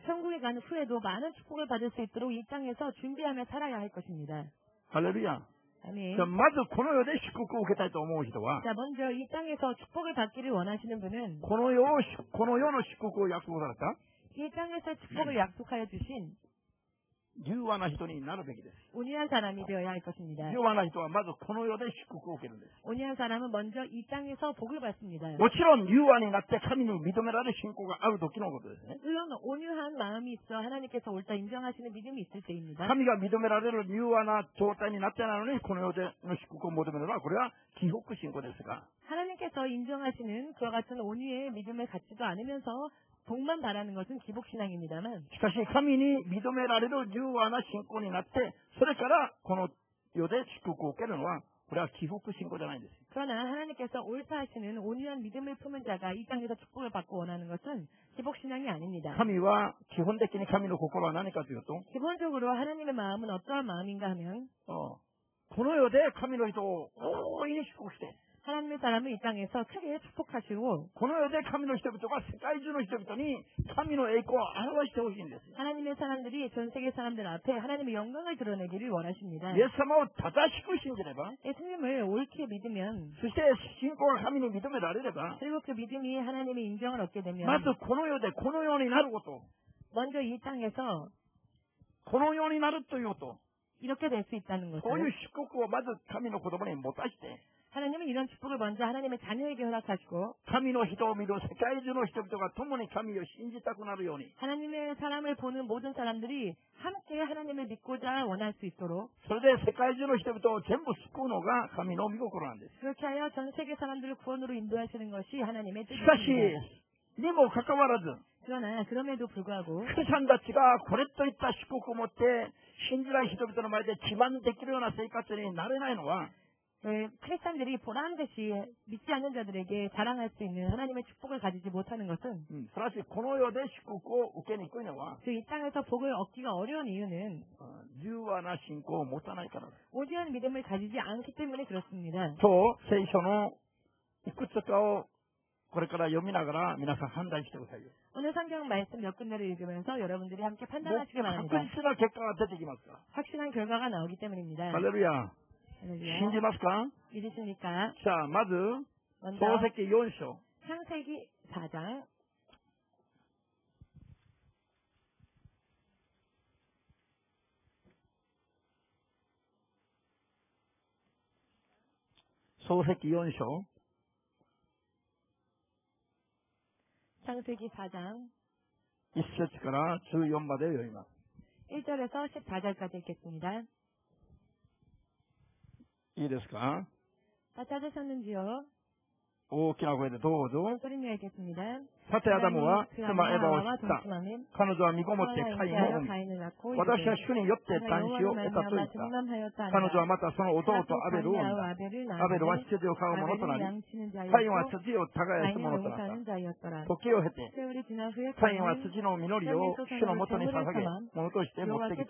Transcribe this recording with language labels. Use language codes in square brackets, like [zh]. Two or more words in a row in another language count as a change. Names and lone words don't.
[ko] 천국에 가는 후에도 많은 축복을 받을 수 있도록 이 땅에서 준비하며 살아야 할 것입니다. [ja] ハレルヤ。 [ko] 아멘. [ja] じゃあまずこの世で祝福を受けたいと思う人は [ko] 자, 먼저 이 땅에서 축복을 받기를 원하시는 분은 [ja] この世の祝福を約束された [ko] 이 땅에서 축복을 약속하여 주신 [ja] 柔和な人になるべきです。 [ko] 온유한 사람이 되어야 할 것입니다. [ja] 柔和な人はまずこの世で祝福を受けるんです。 [ko] 온유한 사람은 먼저 이 땅에서 복을 받습니다. [ja] もちろん柔和になって神に認められる信仰がある時のことですね。 [ko] 물론 온유한 마음이 있어 하나님께서 옳다 인정하시는 믿음이 있을 때입니다. [ja] 神が認められる柔和な状態になってないのにこの世での祝福を求めるのはこれは帰福信仰ですが [ko] 하나님께서 인정하시는 그와 같은 온유의 믿음을 갖지도 않으면서 복만 바라는 것은 기복신앙입니다만 [ja] しかし神に認められる柔和な信仰になってそれからこの世で祝福を受けるのはこれは帰福信仰じゃないんです。 [ko] 그러나 하나님께서 옳다 하시는 온유한 믿음을 품은 자가 이 땅에서 축복을 받고 원하는 것은 기복신앙이 아닙니다. [ja] 神は基本的に神の心は何かというと [ko] 기본적으로 하나님의 마음은 어떠한 마음인가 하면 [ja] この世で神の人を大いに祝福して [ko] 하나님의 사람을 이 땅에서 크게 축복하시고 [ja] この世で神の人々が世界中の人々に神の栄光を表してほしいんです。 [ko] 하나님의 사람들이 전 세계 사람들 앞에 하나님의 영광을 드러내기를 원하십니다. [ja] イエス様を正しく信じれば [ko] 예수님을 옳게 믿으면 [ja] そして信仰が神に認められれば [ko] 그리고 그 믿음이 하나님의 인정을 얻게 [ja] ま [ko] 되면 [ja] ずこの世でこのようになること [ko] 먼저 이 땅에서 [ja] このようになるということ [ko] 이렇게 될 수 있다는 [ja] そういう [ko] 것을 [ja] 祝福をまず神の子供に持たして [ko] 하나님은 이런 축복을 먼저 하나님의 자녀에게 허락하시고 [ja] 神の人を見る世界中の人々が共に神を信じたくなるように [ko] 하나님의 사람을 보는 모든 사람들이 함께 하나님을 믿고자 원할 수 있도록 [ja] それで世界中の人々を全部救うのが神の御心なんです。 [ko] 그렇게 하여 전 세계 사람들을 구원으로 인도하시는 것이 하나님의 [ja] しかし [ko] 뜻입니다. [ja] にもかかわらず [ko] 그러나 그럼에도 불구하고 [ja] クリスチャンたちがこれといった祝福を持って信じない人々の前で自慢できるような生活になれないのは [ko] 크리스찬들이 보란듯이 믿지 않는 자들에게 자랑할 수 있는 하나님의 축복을 가지지 못하는 것은 [ja] すなわちこの世で祝福を受けにくいのは [ko] 이 땅에서 복을 얻기가 어려운 이유는 [ja] 柔和な信仰を持たないからです。 [ko] 온유한 믿음을 가지지 않기 때문에 그렇습니다. [ja] 今日聖書のいくつかをこれから読みながら皆さん判断してくださいよ。 [ko] 오늘 성경 말씀 몇 군데를 읽으면서 여러분들이 함께 [ja] もう [ko] 판단하시기 [ja] 確 [ko] 바랍니다. [ja] 実な結果が出てきますから。 [ko] 확실한 결과가 나오기 때문입니다. [ja] ハレルヤ。 [ko] 할렐루야. [ja] 信じますか？ [ko] 믿으십니까? [ja] じゃあまず [ko] 먼저 [ja] 創世記4章 [ko] 창세기 4장 [ja] 創世記4章 [ko] 창세기 4장 [ja] 1 節から14まで読みます。 [ko] 1절에서 14절까지 읽겠습니다. [ja] いいですか？ [ko] 다 찾으셨는지요? [ja] 大きな声でどうぞ。 [ko] 소리내어 읽겠습니다. [ja] さてアダムは [ko] 그 [ja] 妻エバを [ko] 아내와 [ja] 知った。 [ko] 동침하며 [ja] 彼女は身ごもってカインを産み、 [ko] 가인을 낳고 [ja] 私は [ko] 이르되 [ja] 主によって男子を得たと言った。 彼女はまたその弟アベルを産んだ。アベルは羊を飼う者となり、カインは羊を耕す者となった。時を経て、カインは羊の実りを主のもとに捧げ、物として持ってきた。